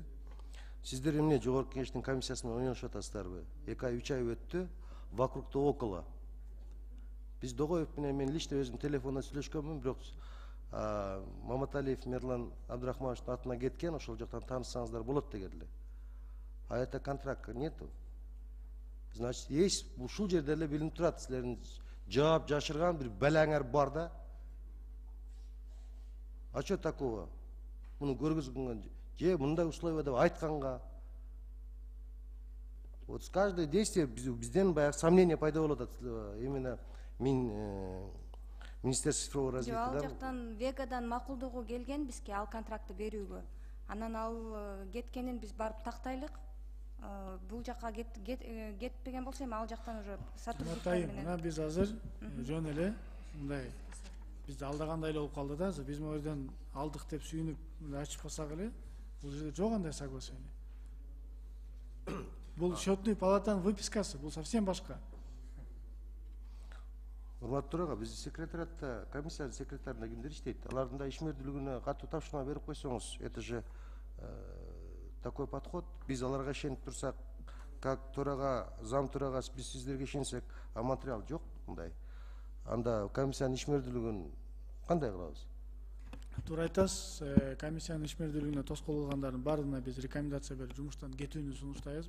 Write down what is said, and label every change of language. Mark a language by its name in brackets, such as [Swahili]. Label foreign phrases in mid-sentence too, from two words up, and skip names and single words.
[Kyrgyz] Сиздер эмне жогорку кеңештин комиссиясына ойношуп атасыздарбы? 2 ай 3 ай өттү, [Russian] вокругда около. [Kyrgyz] Биз Догоев менен мен лично өзүм телефондон сүйлөшкөнмүн, бирок Маматалиев Мерлан Абдрахмановичтин атына кеткен, ошол жактан таанышсаңыздар болот деген эле. [Russian] А это контракт нету. Значит, есть [Kyrgyz] ушул жерде эле билинип турат, силердин жаап жашырган бир балаңар бар да. [Russian] А что такого? [Kyrgyz] Муну көргүзгөнгөн же мындай условия деп айтканга. [Russian] Вот с каждое действие [Kyrgyz] бизден баягы сомнение пайда болуп атат. [Russian] Именно Министерство цифрового развития. [Kyrgyz] Ал жактан Вегадан макулдугу келген бизге ал контрактты берүүгө. Анан ал кеткенин биз барып тактайлык. Бул жакка кетпеген болсо эми ал жактан [Russian] уже сотрудниктар [Kyrgyz] менен. Мына биз азыр жөн эле мындай бизди алдагандай эле болуп калды да. Биз могу жерден алдык деп сүйүнүп ачып калсак эле, бул жерде жок андай соглашение. Бул [Russian] счетный палатанын выпискасы, [Kyrgyz] бул совсем башка. Урматтуу төрага, биз секретариатта комиссиянын секретарында кимдер иштейт? Алардын да ишмердүүлүгүнө катуу тапшырма берип койсоңуз, [Russian] это же такой подход. [Kyrgyz] Биз аларга ишенип турсак, как төрага, зам төрагасы биз сиздерге ишенсек, а материал жок мындай. Анда комиссиянын ишмердүүлүгүн кандай кылабыз? Туура айтасыз, комиссиянын ишмердүүлүгүнө тоскоол кылгандардын баардыгына биз рекомендация берип жумуштан кетүүнү сунуштайбыз.